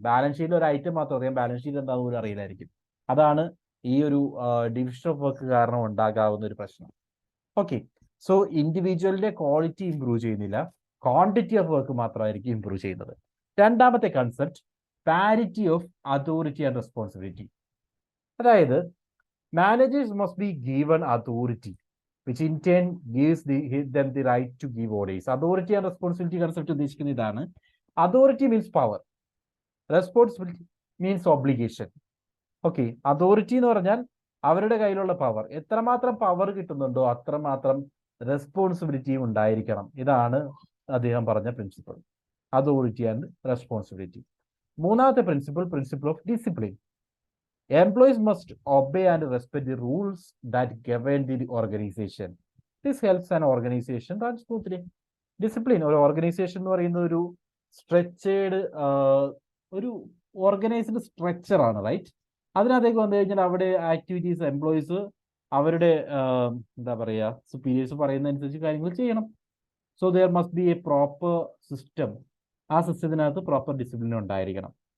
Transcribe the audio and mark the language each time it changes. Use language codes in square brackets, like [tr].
[ml] Balance ഷീറ്റിൽ ഒരു item മാത്രം അറിയാം, ബാലൻസ് ഷീറ്റ് എന്താണെന്ന് പോലും അറിയില്ലായിരിക്കും. അതാണ് ഈ ഒരു ഡിവിഷൻ ഓഫ് വർക്ക് കാരണം ഉണ്ടാകാവുന്ന ഒരു പ്രശ്നം. ഓക്കെ, സോ ഇൻഡിവിജ്വലിന്റെ ക്വാളിറ്റി ഇംപ്രൂവ് ചെയ്യുന്നില്ല, ക്വാണ്ടിറ്റി ഓഫ് വർക്ക് മാത്രമായിരിക്കും ഇംപ്രൂവ് ചെയ്യുന്നത്. രണ്ടാമത്തെ concept parity of authority and responsibility. [en] അതായത് managers must be given authority which in turn gives them the right to give orders. Authority and responsibility concept [ml] ഉദ്ദേശിക്കുന്നത് ഇതാണ്. [en] Authority means power, responsibility means obligation. [ml] Okay, authority എന്ന് പറഞ്ഞാൽ അവരുടെ കയ്യിലുള്ള power, എത്രമാത്രം power കിട്ടുന്നുണ്ടോ അത്രമാത്രം റെസ്പോൺസിബിലിറ്റിയും ഉണ്ടായിരിക്കണം. ഇതാണ് അദ്ദേഹം പറഞ്ഞ പ്രിൻസിപ്പിൾ, അതോറിറ്റി ആൻഡ് റെസ്പോൺസിബിലിറ്റി. മൂന്നാമത്തെ principle of discipline. [en] Employees must obey and respect the rules that govern the organization. This helps an organization run smoothly. [ml] Discipline, ഒരു ഓർഗനൈസേഷൻ എന്ന് പറയുന്ന ഒരു സ്ട്രക്ചേർഡ്, ഒരു ഓർഗനൈസ്ഡ് സ്ട്രക്ചർ ആണ്, റൈറ്റ്? അതിനകത്തേക്ക് വന്നു കഴിഞ്ഞാൽ അവിടെ ആക്ടിവിറ്റീസ് എംപ്ലോയീസ് അവരുടെ എന്താ പറയുക, സുപ്പീരിയേഴ്സ് പറയുന്ന അനുസരിച്ച് കാര്യങ്ങൾ ചെയ്യണം. [en] So there must be a proper system. [ml] ആ സിസ്റ്റത്തിനകത്ത് പ്രോപ്പർ ഡിസിപ്ലിൻ ഉണ്ടായിരിക്കണം.